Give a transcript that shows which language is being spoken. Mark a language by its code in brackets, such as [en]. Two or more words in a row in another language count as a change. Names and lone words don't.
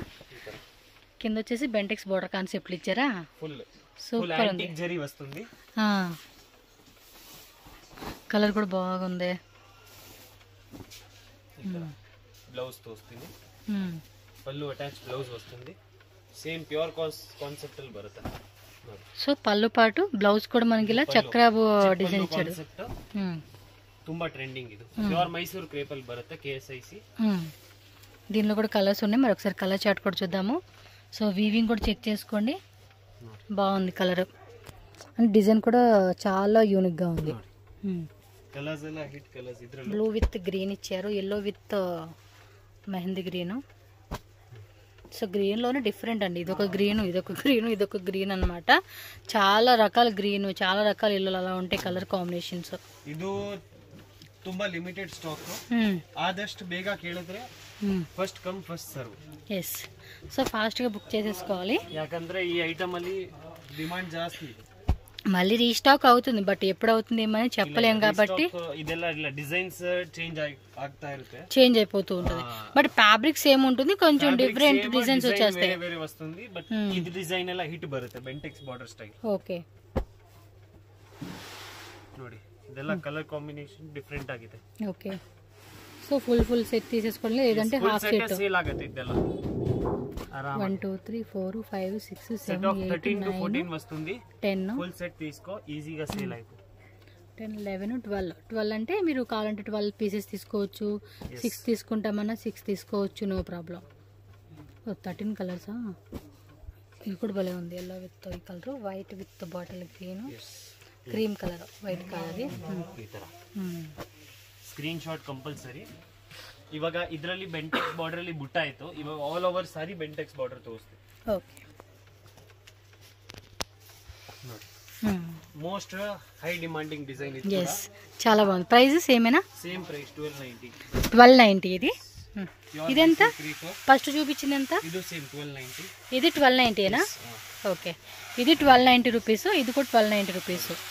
[te] కింద వచ్చేసి బెంటెక్స్ బార్డర్ కాన్సెప్ట్ ఇచ్చారా, ఫుల్ సూపర్ ఉంది. జరీ వస్తుంది. కలర్ కూడా బాగుంది. బ్లౌజ్ తో వస్తుంది, పళ్ళు అటాచ్ బ్లౌజ్ వస్తుంది. [en] same pure concept [kn] ಅಲ್ಲಿ ಬರುತ್ತೆ. [te] సో పళ్ళు పాటు బ్లౌజ్ కూడా మనకి ఇలా చక్ర డిజైన్ ఇచ్చాడు. [kn] ತುಂಬಾ ట్రెండింగ్. ఇది ప్యూర్ మైసూర్ క్రేప్ ಅಲ್ಲಿ బರುತ್ತೆ KSIC. [te] దీనిలో కూడా కలర్స్ ఉన్నాయి, మరి ఒకసారి కలర్ చార్ట్ కూడా చూద్దాము. సో వీవింగ్ కూడా చెక్ చేసుకోండి, బాగుంది కలర్. అండ్ డిజైన్ కూడా చాలా యూనిక్ గా ఉంది. [kn] కలర్స్ ಎಲ್ಲ హిట్ కలర్స్. ఇద్రలో [en] blue with green [te] ఇచ్చారు, yellow విత్ మెహందీ గ్రీన్. సో గ్రీన్ లోనే డిఫరెంట్ అండి, ఇదొక గ్రీన్ ఇదొక గ్రీన్ ఇదొక గ్రీన్ అన్నమాట. చాలా రకాల గ్రీన్, చాలా రకాల ఇల్లులు అలా ఉంటాయి కలర్ కాంಬಿನೇಷನ್ಸ್. [kn] ಇದು ತುಂಬಾ [en] limited stock, [kn] ಆದಷ್ಟು ಬೇಗ ಕೇಳಿದ್ರೆ [en] first come first serve. [te] ఎస్, సో ఫాస్ట్ గా బుక్ చేసేసుకోవాలి, [kn] ಯಾಕಂದ್ರೆ ಈ ಐಟಮ್ ಅಲ್ಲಿ ಡಿಮಾಂಡ್ ಜಾಸ್ತಿ ಇದೆ. [te] మళ్ళీ రీస్టాక్ అవుతుంది, బట్ ఎప్పుడు అవుతుంది ఏమని చెప్పలేం కాబట్టి [kn] ಇದೆಲ್ಲ ಇಲ್ಲ, ಡಿಸೈన్స్ ಚೇಂಜ್ ಆಗ್ತಾ ಇರುತ್ತೆ, [te] చేంజ్ అయిపోతూ ఉంటుంది. బట్ ఫ్యాబ్రిక్ సేమ్ ఉంటుంది, కొంచెం డిఫరెంట్ డిజైన్స్ వచ్చేస్తాయి. వేరే వస్తుంది, బట్ ఇది డిజైన్ [kn] ಎಲ್ಲ ಹಿಟ್ ಬರುತ್ತೆ, ಬೆಂಟೆಕ್ಸ್ ಬಾರ್ಡರ್ ಸ್ಟೈಲ್. [te] ఓకే, [kn] ನೋಡಿ ಇದೆಲ್ಲ [en] colour combination different [kn] ಆಗಿದೆ. [te] ఓకే, సో ఫుల్ సెట్ తీసేసుకోవాలి, లేదంటే హాఫ్ సెట్. [kn] ಸೇಲ್ ಆಗುತ್ತೆ ಇದೆಲ್ಲ. [te] 1 2 3 4 5 6 సెట్ 7 ఆఫ్ 8 13 to 14 9 వస్తుంది. 10 ఫుల్ సెట్ తీసుకో, ఈజీగా సేల్ అయిపోతుంది. 10 11 12 అంటే మీరు కావాలంటే 12 పీసెస్ తీసుకోవచ్చు, 6 తీసుకుంటామన్నా 6 తీసుకోవచ్చు, నో ప్రాబ్లం. 13 కలర్సా, ఇది కూడా భలే ఉంది, ఎల్లో విత్ ఈ కలర్, [en] white with bottle green, [te] క్రీమ్ కలర్, వైట్ కలర్. [kn] ಈ ತರ ಸ್ಕ್ರೀನ್ ಶಾಟ್ ಕಂಪಲ್ಸರಿ. ಇವಾಗ ಇದರಲ್ಲಿ ಬೆಂಟೆಕ್ಸ್ ಬಾರ್ಡರ್ ಅಲ್ಲಿ ಬುಟ್ಟ ಆಯ್ತು, ಇವಾಗ [en] all over saree [kn] ಬೆಂಟೆಕ್ಸ್ ಬಾರ್ಡರ್ ತೋರಿಸ್ತೀವಿ. [te] ఓకే, ನೋಡಿ [en] most high demanding design [te] ఇది. ఎస్, చాలా బాగుంది. ప్రైస్ ఏమేనా? సేమ్ ప్రైస్ 1290. 1290. ఇది ఇదెంత? ఫస్ట్ చూపించింది ఎంత? ఇది సేమ్ 1290. ఇది 1290 ఏనా? ఓకే, ఇది 1290 రూపీస్, ఇది కూడా 1290 రూపీస్.